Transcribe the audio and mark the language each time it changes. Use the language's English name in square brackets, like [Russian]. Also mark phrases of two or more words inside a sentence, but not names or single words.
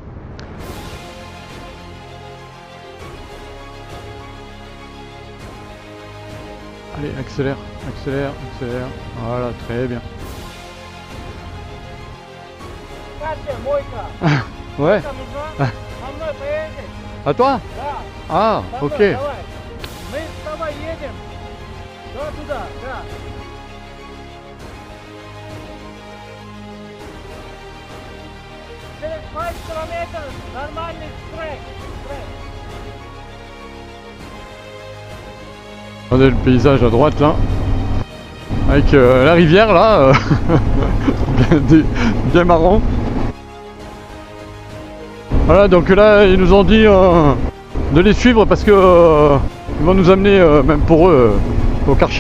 [French] Allez, accélère, accélère, accélère. Voilà, très bien. Ouais. À toi? Ah, ok. [Russian] Через 5 километров нормальный трек. [French] Regardez le paysage à droite là, avec la rivière là, bien marrant. Voilà, donc là ils nous ont dit de les suivre parce que ils vont nous amener, même pour eux, au Karcher.